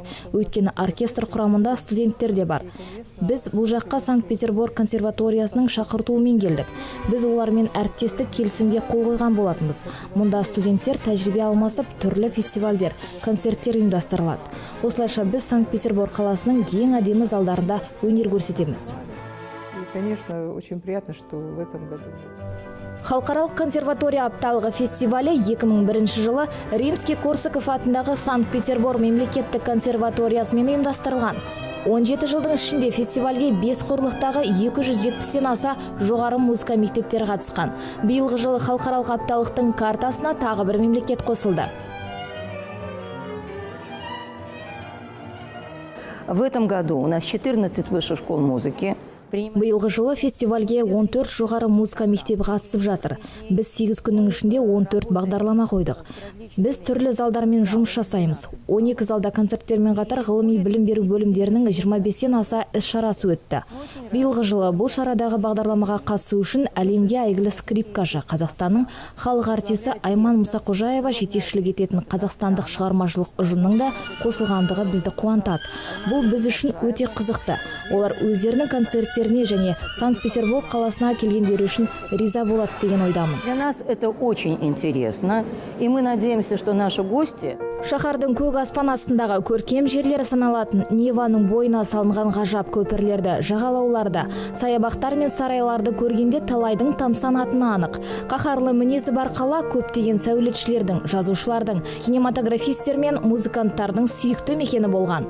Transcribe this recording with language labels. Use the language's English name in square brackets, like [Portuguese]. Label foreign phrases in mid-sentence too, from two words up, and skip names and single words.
[Kazakh] Өйткені оркестр құрамында студенттер де бар. Біз бұл жаққа Санкт-Петербург консерваториясының шақыртуымен келдік. Біз олармен әріптестік келісімге қол қойған болатынбыз. Мұнда студенттер тәжірибе алмасып, түрлі фестивальдер, концерттер ұйымдастырылады. Осылайша біз Санкт-Петербург қаласының ең әдемі залдарында өнер көрсетеміз. [Russian] Конечно, очень приятно, что в этом году. [Kazakh] Халықаралық консерватория апталығы фестивалі 2001 жылы Римский-Корсаков атындағы Санкт-Петербург мемлекеттік консерваториясымен ұйымдастырылған. 17 жылдың ішінде фестивальге 5 құрлықтағы 270-тен аса жоғары музыка мектептері қатысқан. Биылғы жылы халықаралық апталықтың картасына тағы бір мемлекет қосылды. [Russian] В этом году у нас 14 высших школ музыки. [Kazakh] Биылғы жылы фестивальге 14 жоғары музыка мектебі қатысып жатыр. Біз 8 күннің ішінде 14 бағдарлама қойдық. Біз түрлі залдармен жұмыс жасаймыз. 12 залда концерттермен қатар ғылыми білім беру бөлімдерінің 25-тен аса іс-шарасы өтті. Биылғы жылы бұл шарадағы бағдарламаға қатысу үшін әлемге әйгілі скрипкашы Қазақстанның халық артисі Айман Мұсақожаева жетекшілік ететін қазақстандық шығармашылық ұжымның да қосылғандығы бізді қуантады. Бұл біз үшін өте қызықты. Олар өздерінің концерттеріне және Санкт-Петербург қаласына келгендері үшін риза болады деген ойдамын. [Russian] Для нас это очень интересно, и мы надеемся, что наши гости... [Kazakh] Шаһардың көк аспан астындағы көркем жерлері саналатын Неваның бойына салынған ғажап көпірлерді, жағалауларды, саябақтар мен сарайларды көргенде талайдың тамсанатыны анық. Қаһарлы мінезі бар қала көптеген сәулетшілердің, жазушылардың, кинематографистер мен музыканттардың сүйікті мекені болған.